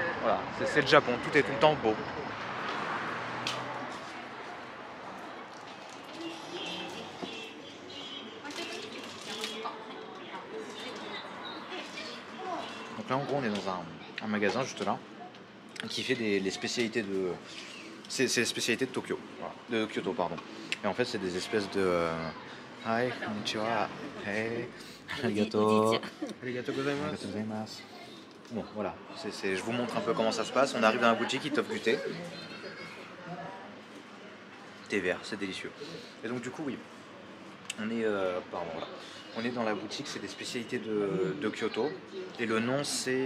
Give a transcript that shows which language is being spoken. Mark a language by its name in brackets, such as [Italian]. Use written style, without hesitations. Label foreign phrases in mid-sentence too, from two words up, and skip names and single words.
[French] Voilà, c'est le Japon, tout est tout le temps beau. Donc là, en gros, on est dans un magasin juste là qui fait les spécialités de. C'est les spécialités de Tokyo, voilà, de Kyoto, pardon. Et en fait, c'est des espèces de. [Japanese] Hi, konnichiwa. Hey, arigato. ありがとうございます. [French] Bon, voilà, je vous montre un peu comment ça se passe. On arrive dans la boutique, ils t'offrent du thé. Thé vert, c'est délicieux. Et donc, du coup, oui, on est, voilà. On est dans la boutique, c'est des spécialités de Kyoto. Et le nom, c'est.